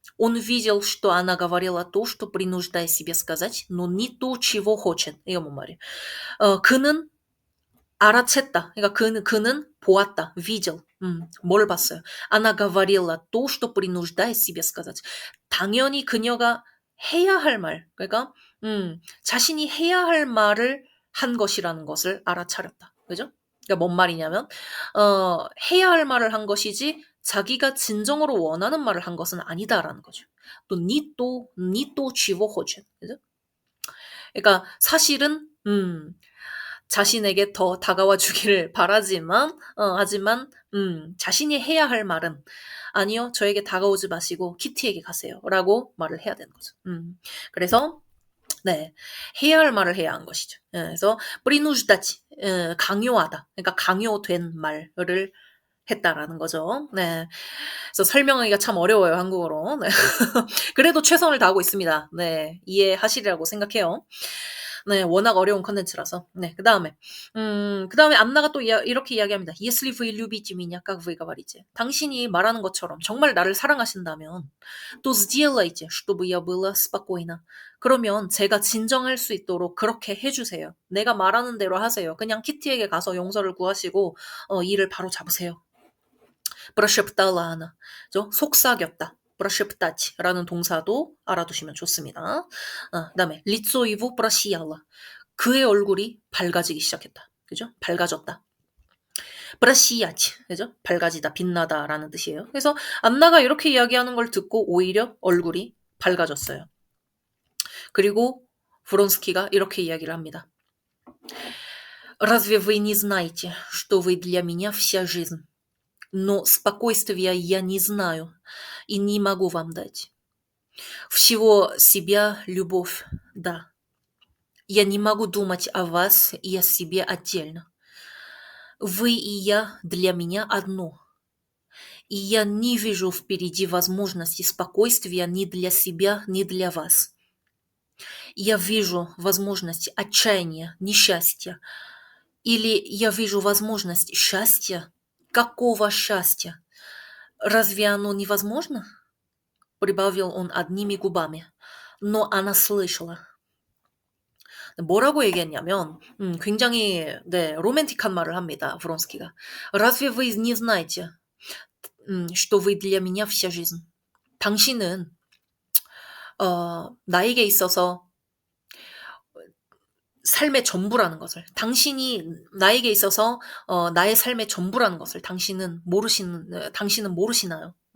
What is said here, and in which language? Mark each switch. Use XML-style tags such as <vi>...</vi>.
<ru>Он видел, что она говорила то, что принуждая себе сказать, но не то, чего хочет.</ru> <ko>이거 뭔 말이에요? 그는 알아챘다. 그러니까 그는 보았다. видел. 뭘 봤어요?</ko> <ru>Она говорила то, что принуждая себе сказать.</ru> <ko>당연히 그녀가 해야 할 말, 그러니까 자신이 해야 할 말을 한 것이라는 것을 알아차렸다. 그죠? 그러니까 뭔 말이냐면 해야 할 말을 한 것이지 자기가 진정으로 원하는 말을 한 것은 아니다라는 거죠. 또 니또 쥐워 호준. 그죠? 그러니까 사실은 자신에게 더 다가와 주기를 바라지만 하지만 자신이 해야 할 말은 아니요, 저에게 다가오지 마시고 키티에게 가세요라고 말을 해야 되는 거죠. 그래서 네, 해야 할 말을 해야 한 것이죠. 그래서 принуждать 강요하다, 그러니까 강요된 말을 했다라는 거죠. 네, 그래서 설명하기가 참 어려워요, 한국어로. 네. 그래도 최선을 다하고 있습니다. 네, 이해하시리라고 생각해요. 네, 워낙 어려운 컨텐츠라서. 네, 그 다음에 안나가 또 이렇게 이야기합니다.</ko> <ru>Если вы любите меня, как вы говорите.</ru> <ko>당신이 말하는 것처럼 정말 나를 사랑하신다면,</ko> <ru>то сделайте, чтобы я была спокойна.</ru> <ko>그러면 제가 진정할 수 있도록 그렇게 해주세요. 내가 말하는 대로 하세요. 그냥 키티에게 가서 용서를 구하시고 일을 바로 잡으세요.</ko> <ru>прошептала она.</ru> <ko>속삭였다. прошептат라는 동사도 알아두시면 좋습니다. 그다음에</ko> <ru>лицо его просияло.</ru> <ko>그의 얼굴이 밝아지기 시작했다. 그죠? 밝아졌다. просиять, 그죠? 밝아지다, 빛나다라는 뜻이에요. 그래서 안나가 이렇게 이야기하는 걸 듣고 오히려 얼굴이 밝아졌어요. 그리고 브론스키가 이렇게 이야기를 합니다.</ko> <ru>разве вы не знаете, что вы для меня вся жизнь? Но спокойствия я не знаю и не могу вам дать. Всего себя любовь, да. Я не могу думать о вас и о себе отдельно. Вы и я для меня одно. И я не вижу впереди возможности спокойствия ни для себя, ни для вас. Я вижу возможность отчаяния, несчастья. Или я вижу возможность счастья. Какого счастья? Разве оно невозможно? Прибавил он одними губами. Но она слышала.</ru> <ko>뭐라고 얘기했냐면 굉장히 로맨틱한 말을 합니다. 브론스키가.</ko> <ru>Разве вы не знаете, что вы для меня вся жизнь?</ru> <ko>당신은 나에게 있어서 삶의 전부라는 것을, 당신이 나에게 있어서 나의 삶의 전부라는 것을 당신은 모르시나요?</ko>